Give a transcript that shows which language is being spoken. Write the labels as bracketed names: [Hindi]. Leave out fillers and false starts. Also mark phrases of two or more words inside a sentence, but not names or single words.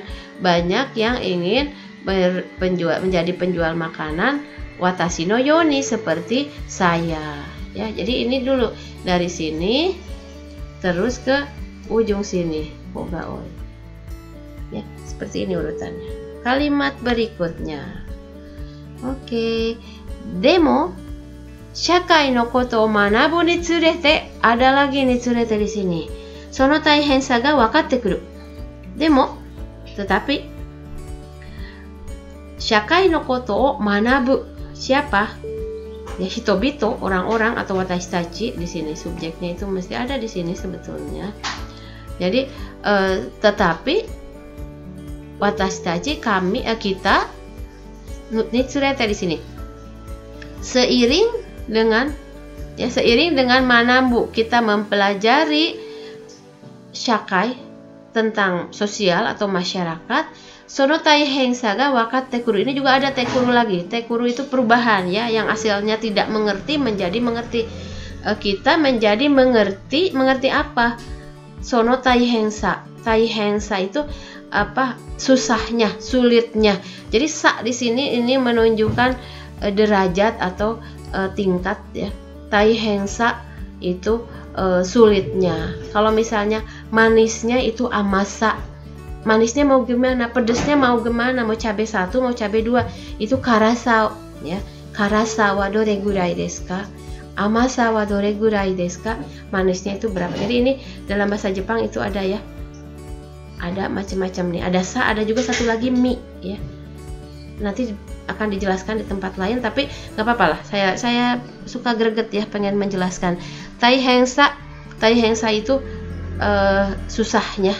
[Indonesian] Banyak yang ingin menjadi penjual makanan [Japanese] 私のように, [Indonesian] seperti saya, ya. Jadi ini dulu dari sini terus ke ujung sini, [Japanese] こがおい, [Indonesian] ya, seperti ini urutannya. Kalimat berikutnya, oke. [Japanese] でも社会のことを学ぶにつれて, [Indonesian] ada lagi [Japanese] につれて [Indonesian] di sini. [Japanese] その大変さが分かってくる. でも, tetapi 社会のことを学ぶ, [Indonesian] siapa? Ya, hitobito, orang-orang, atau [Japanese] 私たち. [Indonesian] Di sini subjeknya itu mesti ada di sini sebetulnya. Jadi tetapi [Japanese] 私たち, [Indonesian] kami, kita, [Japanese] につれて [Indonesian] di sini. Seiring dengan manabu, kita mempelajari shakai, tentang sosial atau masyarakat. [Japanese] その大変さが分かってくる, [Indonesian] ini juga ada [Japanese] てくる [Indonesian] lagi. [Japanese] てくる [Indonesian] itu perubahan, ya, yang asalnya tidak mengerti menjadi mengerti. Kita menjadi mengerti apa? [Japanese] その大変さ. [Indonesian] Taihensa itu susahnya, sulitnya. Jadi sa di sini ini menunjukkan derajat atau tingkat ya. Tai hengsa itu sulitnya. Kalau misalnya manisnya itu amasa. Manisnya mau gimana, pedesnya mau gimana, mau cabai 1, mau cabai 2, itu karasa ya. [Japanese] 辛さはどれぐらいですか？甘さはどれぐらいですか? [Indonesian] Manisnya itu berapa? Jadi ini dalam bahasa Jepang itu ada ya. Ada macam-macam nih. Ada sa, ada juga satu lagi mi ya. Nanti akan dijelaskan di tempat lain, tapi nggak apa-apa lah. Saya suka greget ya, pengen menjelaskan. Tai hengsa itu susahnya.